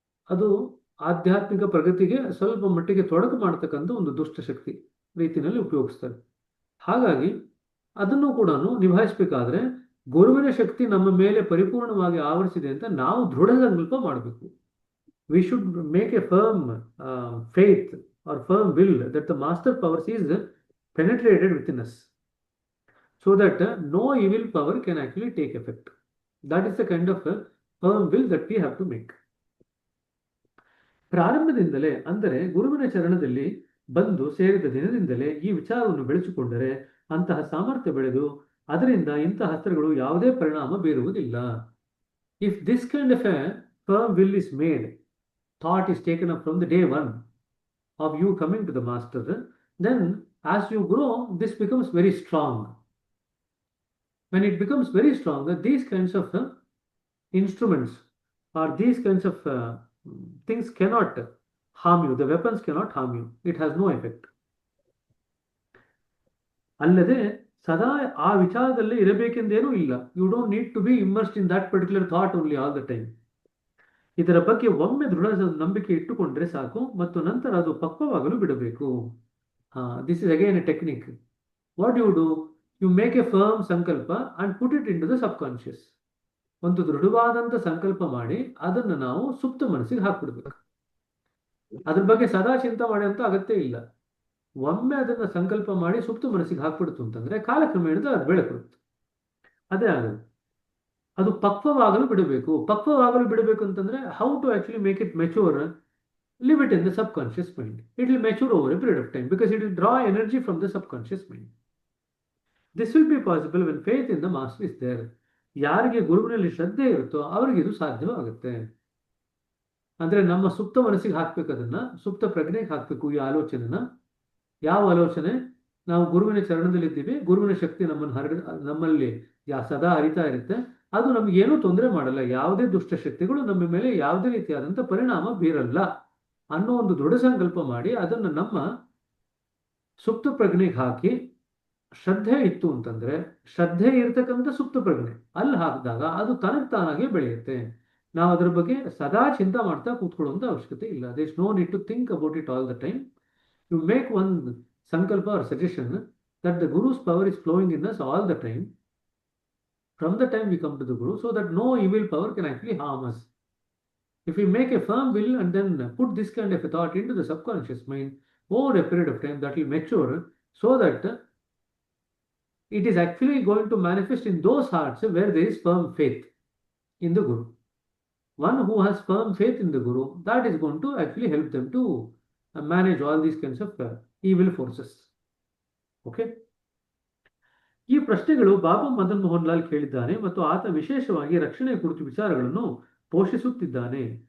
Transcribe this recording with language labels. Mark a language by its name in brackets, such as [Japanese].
[Kannada] ಅದು ಆಧ್ಯಾತ್ಮಿಕ ಪ್ರಗತಿಗೆ ಸ್ವಲ್ಪ ಮಟ್ಟಿಗೆ ತೊಡಕು ಮಾಡತಕ್ಕಂಥ ಒಂದು ದುಷ್ಟಶಕ್ತಿ ರೀತಿಯಲ್ಲಿ ಉಪಯೋಗಿಸ್ತಾರೆ. ಹಾಗಾಗಿ ಅದನ್ನು ಕೂಡ ನಿಭಾಯಿಸಬೇಕಾದ್ರೆ ಗುರುವಿನ ಶಕ್ತಿ ನಮ್ಮ ಮೇಲೆ ಪರಿಪೂರ್ಣವಾಗಿ ಆವರಿಸಿದೆ ಅಂತ ನಾವು ದೃಢ ಸಂಕಲ್ಪ ಮಾಡಬೇಕು. [English] We should make a firm faith or firm will that the master power is penetrated within us, so that no evil power can actually take effect. That is the kind of firm will that we have to make. [Kannada] ಪ್ರಾರಂಭದಿಂದಲೇ ಅಂದರೆ ಗುರುವಿನ ಚರಣದಲ್ಲಿ ಬಂದು ಸೇರಿದ ದಿನದಿಂದಲೇ ಈ ವಿಚಾರವನ್ನು ಬೆಳೆಸಿಕೊಂಡರೆ ಅಂತಹ ಸಾಮರ್ಥ್ಯ ಬೆಳೆದು ಅದರಿಂದ ಇಂತಹ ಅಸ್ತ್ರಗಳು ಯಾವುದೇ ಪರಿಣಾಮ ಬೀರುವುದಿಲ್ಲ. [English] If this kind of a firm will is made, thought is taken up from the day one of you coming to the master, then as you grow, this becomes very strong. When it becomes very strong, these kinds of instruments or these kinds of things cannot harm you. The weapons cannot harm you. It has no effect. [Kannada] ಅಲ್ಲದೆ ಸದಾ ಆ ವಿಚಾರದಲ್ಲೇ ಇರಬೇಕೆಂದೇನೂ ಇಲ್ಲ. [English] You don't need to be immersed in that particular thought only all the time. [Kannada] ಇದರ ಬಗ್ಗೆ ಒಮ್ಮೆ ದೃಢ ನಂಬಿಕೆ ಇಟ್ಟುಕೊಂಡ್ರೆ ಸಾಕು ಮತ್ತು ನಂತರ ಅದು ಪಕ್ವವಾಗಲು ಬಿಡಬೇಕು. [English] This is again a technique. [Kannada] What you do, you make A firm ಸಂಕಲ್ಪ and put it in to the sub conscious. ಒಂದು ದೃಢವಾದಂತ ಸಂಕಲ್ಪ ಮಾಡಿ ಅದನ್ನು ನಾವು ಸುಪ್ತ ಮನಸ್ಸಿಗೆ ಹಾಕ್ಬಿಡ್ಬೇಕು. ಅದ್ರ ಬಗ್ಗೆ ಸದಾ ಚಿಂತೆ ಮಾಡಿ ಅಂತ ಅಗತ್ಯ ಇಲ್ಲ. ಒಮ್ಮೆ ಅದನ್ನ ಸಂಕಲ್ಪ ಮಾಡಿ ಸುಪ್ತ ಮನಸ್ಸಿಗೆ ಹಾಕ್ಬಿಡ್ತು ಅಂತಂದ್ರೆ ಕಾಲಕ್ರಮೇಣದ ಅದು ಬೆಳಕುತ್ತೆ. ಅದೇ ಆಗುತ್ತೆ. ಅದು ಪಕ್ವವಾಗಲು ಬಿಡಬೇಕು. ಪಕ್ವವಾಗಲು ಬಿಡಬೇಕು ಅಂತಂದ್ರೆ [English] How to actually make it mature, live it in the subconscious mind. It will mature over a period of time because it will draw energy from the subconscious mind. This will be possible when faith in the master is there. [Kannada] ಯಾರಿಗೆ ಗುರುವಿನಲ್ಲಿ ಶ್ರದ್ಧೆ ಇರುತ್ತೋ ಅವರಿಗೆ ಇದು ಸಾಧ್ಯವಾಗುತ್ತೆ. ಅಂದ್ರೆ ನಮ್ಮ ಸುಪ್ತ ಮನಸ್ಸಿಗೆ ಹಾಕ್ಬೇಕು, ಅದನ್ನ ಸುಪ್ತ ಪ್ರಜ್ಞೆಗೆ ಹಾಕ್ಬೇಕು. ಈ ಆಲೋಚನೆನ, ಯಾವ ಆಲೋಚನೆ, ನಾವು ಗುರುವಿನ ಚರಣದಲ್ಲಿದ್ದೀವಿ, ಗುರುವಿನ ಶಕ್ತಿ ನಮ್ಮಲ್ಲಿ ಸದಾ ಹರಿತಾ ಇರುತ್ತೆ, ಅದು ನಮ್ಗೆ ಏನೂ ತೊಂದರೆ ಮಾಡಲ್ಲ, ಯಾವುದೇ ದುಷ್ಟಶಕ್ತಿಗಳು ನಮ್ಮ ಮೇಲೆ ಯಾವುದೇ ರೀತಿಯಾದಂಥ ಪರಿಣಾಮ ಬೀರಲ್ಲ ಅನ್ನೋ ಒಂದು ದೃಢ ಸಂಕಲ್ಪ ಮಾಡಿ ಅದನ್ನು ನಮ್ಮ ಸುಪ್ತ ಪ್ರಜ್ಞೆಗೆ ಹಾಕಿ, ಶ್ರದ್ಧೆ ಇತ್ತು ಅಂತಂದ್ರೆ, ಶ್ರದ್ಧೆ ಇರ್ತಕ್ಕಂಥ ಸುಪ್ತ ಪ್ರಜ್ಞೆ ಅಲ್ಲಿ ಹಾಕಿದಾಗ ಅದು ತನಗೆ ತಾನಾಗೆ ಬೆಳೆಯುತ್ತೆ. ನಾವು ಅದ್ರ ಬಗ್ಗೆ ಸದಾ ಚಿಂತೆ ಮಾಡ್ತಾ ಕೂತ್ಕೊಳ್ಳುವಂತ ಅವಶ್ಯಕತೆ ಇಲ್ಲ. [English] There is no need to think about it all the time. You make one sankalpa or suggestion that the guru's power is flowing in us all the time from the time we come to the Guru, so that no evil power can actually harm us. If we make a firm will and then put this kind of a thought into the subconscious mind over a period of time, that will mature so that it is actually going to manifest in those hearts where there is firm faith in the Guru. One who has firm faith in the Guru, that is going to actually help them to manage all these kinds of evil forces. Okay? [Kannada] ಈ ಪ್ರಶ್ನೆಗಳು ಬಾಬಾ ಮದನ್ ಮೋಹನ್ ಲಾಲ್ ಕೇಳಿದ್ದಾನೆ ಮತ್ತು ಆತ ವಿಶೇಷವಾಗಿ ರಕ್ಷಣೆ ಕುರಿತು ವಿಚಾರಗಳನ್ನು ಪೋಷಿಸುತ್ತಿದ್ದಾನೆ.